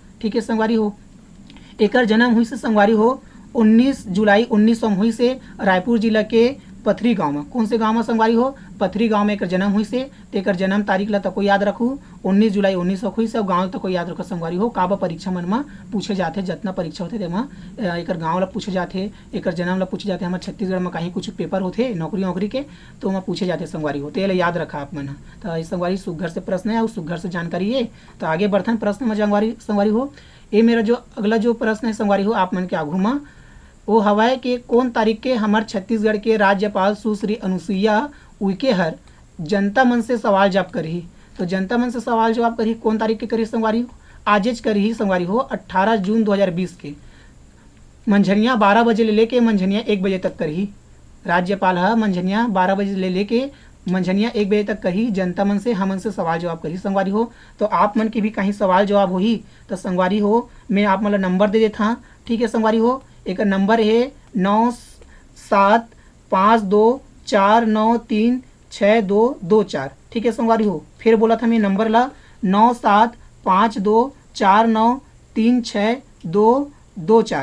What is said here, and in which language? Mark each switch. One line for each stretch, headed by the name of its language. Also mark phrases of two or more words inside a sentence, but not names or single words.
Chhattisgarhi: ठीक है संगवारी हो एकर जन्म हुई से संगवारी हो 19 जुलाई 1900 हुई से रायपुर जिला के पथरी गांव में। कौन से गांव में संगवारी हो पथरी गांव में एकर जन्म हुई से एकर जन्म तारीख ला तको याद रखू 19 जुलाई 1900 हुई से गांव तको याद रखो संगवारी हो। काबा परीक्षा मन में पूछे जाते जितना परीक्षा होते तेमा एकर गांव ला पूछे जाते एकर जन्म ला पूछे जाते। हमारे छत्तीसगढ़ में कहीं कुछ पेपर होते नौकरी के तो वहाँ पूछे जाते संगवारी हो तो ये याद रखा आप मन। तो संगवारी सुघर से प्रश्न है और सुघर से जानकारी है। तो आगे बढ़थन प्रश्न में संगवारी हो ये मेरा जो अगला जो प्रश्न है संगवारी हो आप मन के आगू में वो हवाए कि कौन तारीख के हमारे छत्तीसगढ़ के राज्यपाल सुश्री अनुसुईया उइके हर जनता मन से सवाल जवाब करी। तो जनता मन से सवाल जवाब करी कौन तारीख के करी संगवारी हो आजेज करी संगवारी हो 18 जून 2020 के मंझनिया 12 बजे ले लेके मंझनिया 1 बजे तक करी। राज्यपाल है मंझनिया 12 बजे ले लेके मंझनिया 1 बजे तक कही जनता मन से हमन से सवाल जवाब करी संगवारी हो। तो आप मन की भी कहीं सवाल जवाब हो ही तो संगवारी हो मैं आप मन नंबर दे देता। ठीक है संगवारी हो एक नंबर है 97524939 6224। ठीक है संगवारी हो, फिर बोला था मैं नंबर ला 975249362224।